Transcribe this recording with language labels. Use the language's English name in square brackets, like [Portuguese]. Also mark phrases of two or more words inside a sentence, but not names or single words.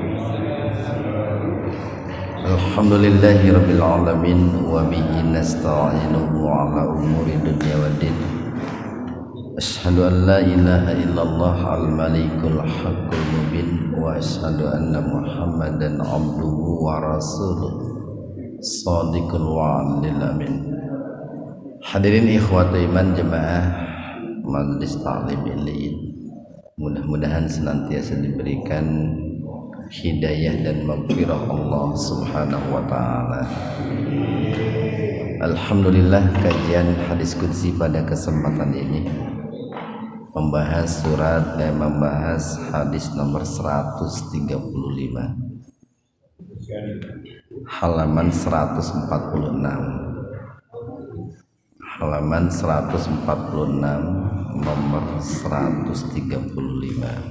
[Arabic] الحمد لله رب العالمين وبه نستعينه على أمور دنيا والدين. أشهد أن لا إله إلا الله الملك الحق المبين وأشهد أن محمدا عبده ورسوله صادق الوعد الأمين. حاضرين إخوة إيمان [Indonesian] jemaah Majelis Ta'lim Ilmiah, mudah-mudahan senantiasa diberikan hidayah dan maghfirah Allah [Arabic] سبحانه وتعالى. [Indonesian] Alhamdulillah, kajian hadis qudsi pada kesempatan ini membahas hadis nomor 135 halaman 146 nomor 135.